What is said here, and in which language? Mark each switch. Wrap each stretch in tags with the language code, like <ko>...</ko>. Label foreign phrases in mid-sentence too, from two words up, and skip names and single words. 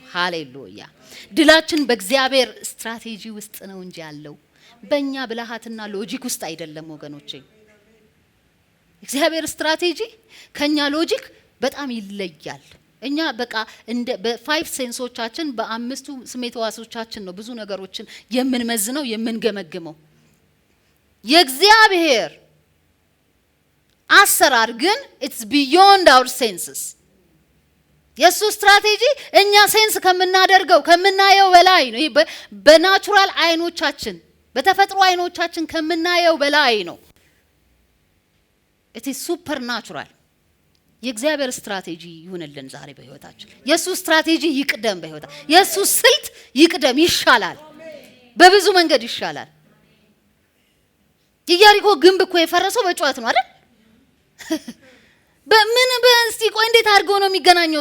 <am>ሃሌሉያ። ድላችን በእግዚአብሔር ስትራቴጂ ውስጥ ነው እንጂ ያለው በእኛ ብልሃትና ሎጂክ ውስጥ አይደለም ወገኖቼ። እግዚአብሔር ስትራቴጂ ከኛ ሎጂክ በጣም ይለያል። እኛ በቃ እንደ በፋይቭ ሴንሶቻችን በአምስቱ ስሜት ህዋሶቻችን ነው ብዙ ነገሮችን የምንመዝነው የምንገመግመው። የእግዚአብሔር አሰራር ግን</am> <en>it's beyond our senses።</en> <am>የሱ ስትራቴጂ እኛ ሴንስ ከምናደርገው ከምናየው በላይ ነው። ይሄ በናቹራል አይኖቻችን በተፈጥሮ አይኖቻችን ከምናየው በላይ ነው።</am> <en>it is supernatural።</en> <am>የእግዚአብሔር ስትራቴጂ ይሁንልን ዛሬ በህይወታችን። የሱ ስትራቴጂ ይቅደም በህይወታችን። የሱ ስልት ይቅደም፣ ይሻላል፣ በብዙ መንገድ ይሻላል። ኢያሪኮ ግንብ እኮ የፈረሰው በጩኸት ነው አይደል? በምን በእንስቲ ቆይ እንዴት አድርጎ ነው የሚገናኘው?</am>